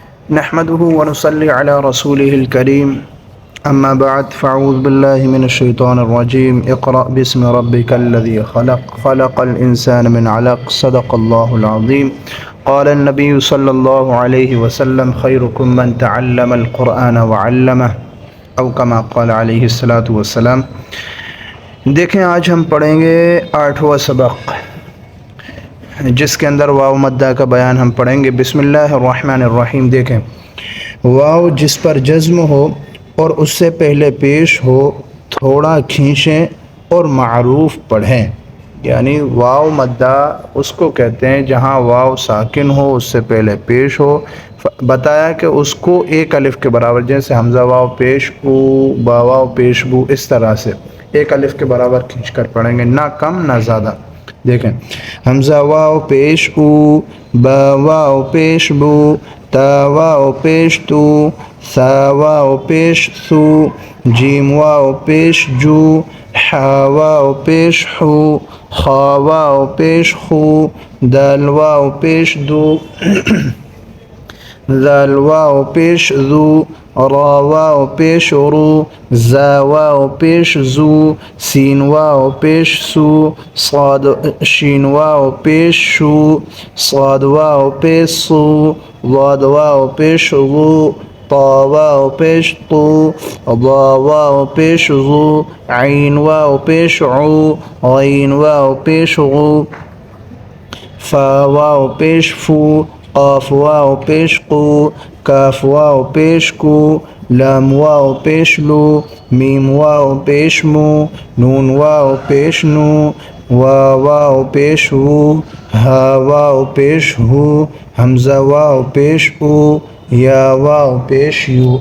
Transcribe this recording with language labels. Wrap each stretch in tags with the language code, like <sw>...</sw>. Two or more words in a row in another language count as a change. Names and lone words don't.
<ar>نحمده ونصلي على رسوله الكريم أما بعد فأعوذ بالله من الشيطان الرجيم اقرأ باسم ربك الذي خلق الإنسان من علق صدق الله العظيم قال النبي صلى الله عليه وسلم خيركم من تعلم القرآن وعلمه أو كما قال عليه الصلاة والسلام۔</ar> <ur>دیکھیں آج ہم پڑھیں گے 8واں سبق جس کے اندر واو مدہ کا بیان ہم پڑھیں گے۔</ur> <ar>بسم اللہ الرحمن الرحیم۔</ar> <ur>دیکھیں واو جس پر جزم ہو اور اس سے پہلے پیش ہو تھوڑا کھینچیں اور معروف پڑھیں، یعنی واو مدہ اس کو کہتے ہیں جہاں واو ساکن ہو اس سے پہلے پیش ہو۔ بتایا کہ اس کو ایک الف کے برابر، جیسے حمزہ واو پیش او، با واو پیش بو، اس طرح سے ایک الف کے برابر کھینچ کر پڑھیں گے، نہ کم نہ زیادہ۔ دیکھیں حمزہ واو پیش او، با واو پیش بو، تا واو پیش تو، سا واو پیش سو، جیم واو پیش جو، حا واو پیش حو، خا واو پیش خو، دال واو پیش دو، ذال واو پیش ذو، را واو پیش رو، زا واو پیش زو، سین واو پیش سو، صاد شین واو پیش شو، صاد واو پیش سو، ضاد واو پیش غو، طا واو پیش طو، ضا واو پیش غو، عین واو پیش عو، غین واو پیش غو، فا واو پیش فو، قاف واو پیش قو، کاف واو پیش کو، لام واو پیش لو، میم واو پیش مو، نون واو پیش نو، واو پیش وو، ہا واو پیش ہو، حمزہ واو پیش او، یا واو پیش یو۔</ur>